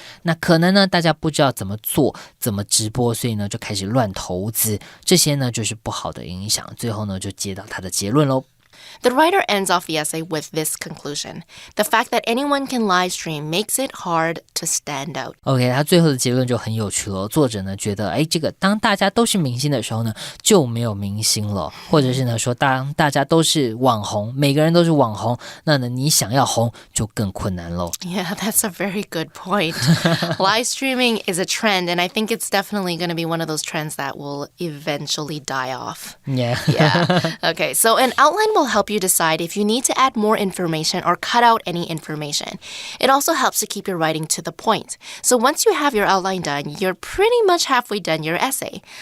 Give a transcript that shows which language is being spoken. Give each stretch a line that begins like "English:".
Chinese: 那可能呢，大家不知道怎么做，怎么直播，所以呢就开始乱投资，这些呢就是不好的影响。最后呢就接到他的结论咯。
English: The writer ends off the essay with this conclusion. The fact that anyone can live stream makes it hard to stand out.
Chinese: OK， 他最后的结论就很有趣了。作者呢觉得，这个当大家都是明星的时候呢，就没有明星了，或者是呢说，当大家都是网红，每个人都是网红，那呢你想要红就更困难咯。
English: Yeah, that's a very good point. Live streaming is a trend, and I think it's definitely going to be one of those trends that will eventually die off. Yeah. Okay, so an outline will help you decide if you need to add more information or cut out any information. It also helps to keep your writing to the point. So once you have your outline done, you're pretty much halfway done your essay.